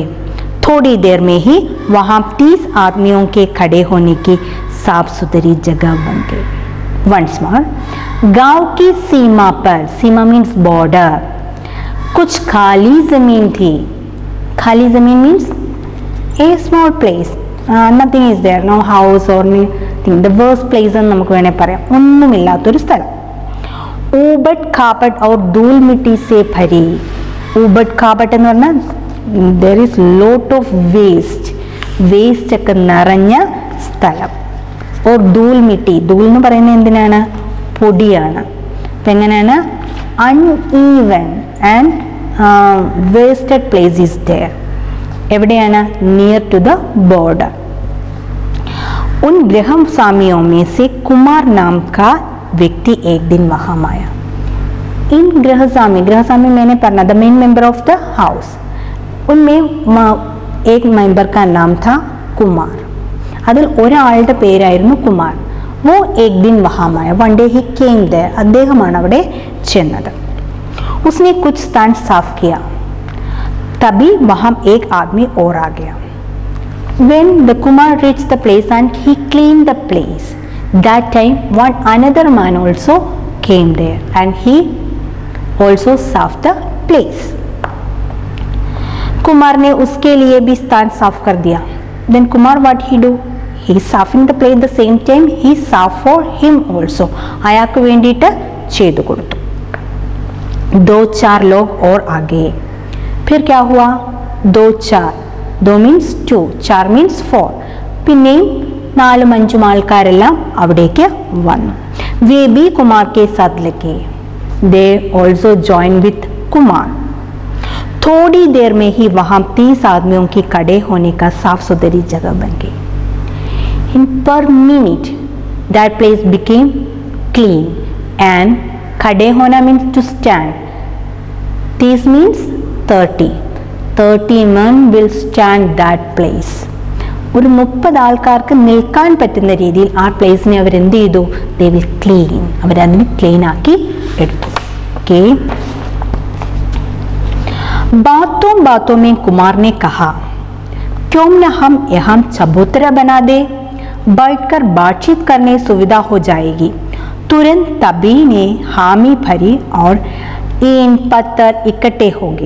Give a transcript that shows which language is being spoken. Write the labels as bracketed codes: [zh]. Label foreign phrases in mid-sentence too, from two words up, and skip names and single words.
[hi] थोड़ी देर में ही वहाँ 30 आदमियों के खड़े होने की साफ सुथरी जगह बन गई. [en] once more, [hi] गांव की सीमा पर, सीमा [en] means border, [hi] कुछ खाली जमीन थी. खाली जमीन [en] means a small place, nothing is there, no house and nothing, the worst place [ml] എന്ന് നമുക്ക് വേണേ പറയാം, ഒന്നുമില്ലാത്തൊരു സ്ഥലം. [hi] ऊबड़ खाबड़ और धूल मिट्टी से भरी. ऊबड़ खाबड़ [ml] എന്ന് പറഞ്ഞാൽ [en] there is lot of waste [ml] ഒക്കെ നിറഞ്ഞ സ്ഥലം. [hi] और धूल मिट्टी, [ml] ധൂൽ എന്ന് പറയുന്നത് എന്തിനാണ്? പൊടിയാണ്. അപ്പം എങ്ങനെയാണ്? [en] uneven and wasted place is there. എവിടെയാണ്? near to the border. [hi] उन गृहस्वामियों में से कुमार नाम का व्यक्ति एक दिन वहाँ आया. इन गृहस्वामी मैंने पढ़ना, [en] the main member of the house, [hi] उनमें एक मेंबर का नाम था कुमार. [ml] അതിൽ ഒരാളുടെ പേരായിരുന്നു കുമാർ. [hi] वो एक दिन वहाँ आया, [en] one day he came there, [ml] അദ്ദേഹമാണ് അവിടെ ചെന്നത്. [hi] उसने कुछ स्थान साफ किया. तभी वहाँ एक आदमी और आ गया. [en] When the Kumar reached the place and he cleaned the place, that time one another man also came there and he also साफ the place. [hi] कुमार ने उसके लिए भी स्थान साफ कर दिया. [en] Then Kumar what he do? He is साफिंग the place the same time he साफ for him also. [ml] അയാൾക്ക് വേണ്ടിയിട്ട് ചെയ്തു കൊടുത്തു. [hi] 2-4 लोग और आ गए. फिर क्या हुआ? 2-4, 2 means 2, 4 means 4. [ml] പിന്നെയും 4-5 ആൾക്കാരെല്ലാം അവിടേക്ക് വന്നു. [hi] वे भी कुमार के साथ लगे. [en] They also joined with कुमार. [hi] थोड़ी देर में ही वहाँ 30 आदमियों के खड़े होने का साफ सुथरी जगह बन गई. [en] In per minute that place became clean and [hi] खड़े होना [en] means to stand. This means 30. 30 men will stand that place. [ml] ഒരു 30 ആൾക്കാർക്ക് നിൽക്കാൻ പറ്റുന്ന രീതിയിൽ ആ പ്ലേസിനെ അവർ എന്ത് ചെയ്തു? [en] They will clean. [ml] അവരതിനെ ക്ലീൻ ആക്കി എടുത്തു. ഓക്കെ. [hi] बातों बातों में कुमार ने कहा, क्यों न हम यहाँ चबूतरा बना दे, बैठकर बातचीत करने सुविधा हो जाएगी. तुरंत तभी ने हामी भरी और ईंट पत्थर इकट्ठे हो गए.